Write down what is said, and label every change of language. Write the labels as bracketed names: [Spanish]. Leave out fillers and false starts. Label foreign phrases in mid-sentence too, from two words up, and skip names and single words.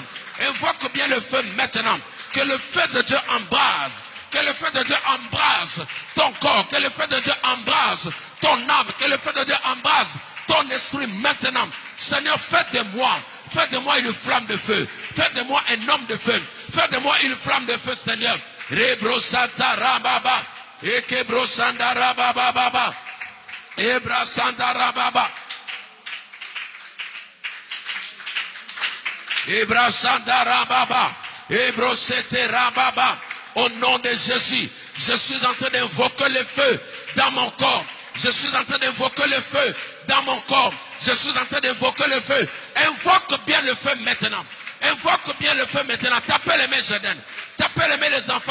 [French] Invoque bien le feu maintenant. Que le feu de Dieu embrase. Que le feu de Dieu embrase ton corps. Que le feu de Dieu embrase ton âme. Que le feu de Dieu embrase ton esprit maintenant. Seigneur, fais de moi une flamme de feu. Fais de moi un homme de feu. Fais de moi une flamme de feu, Seigneur. Rebrosata rababa. Ekebrosanda rababa. Ebrasanda rababa. Ebrasanda rababa. Ebrosete rababa. Au nom de Jésus, je suis en train d'invoquer le feu dans mon corps. Je suis en train d'invoquer le feu dans mon corps. Je suis en train d'invoquer le feu. Invoque bien le feu maintenant. Invoque bien le feu maintenant. Tapez les mains, Jeden. Tapez les mains, les enfants.